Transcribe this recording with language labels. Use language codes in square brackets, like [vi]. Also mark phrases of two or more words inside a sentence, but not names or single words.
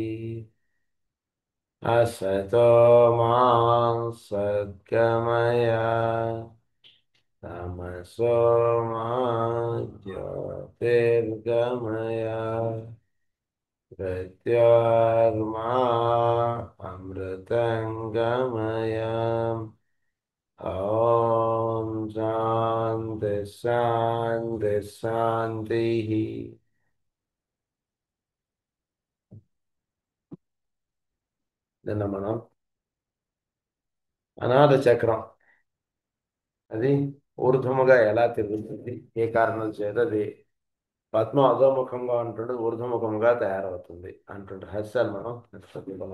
[sa] असतो मा सद्गमय तमसो मा ज्योतिर्गमय प्रत्यार्मा अमृतङ्गमय। ॐ शान्ति शान्ति शान्तिः। [te] నిన్న మనం అనాథ చక్రం అది ఊర్ధ్వముగా ఎలా తిరుగుతుంది, ఏ కారణం చేత అది పద్మం అధోముఖంగా ఉంటుండే ఊర్ధ్వముఖంగా తయారవుతుంది అంటుండే రహస్యాలు మనం తెలుసుకున్నాం.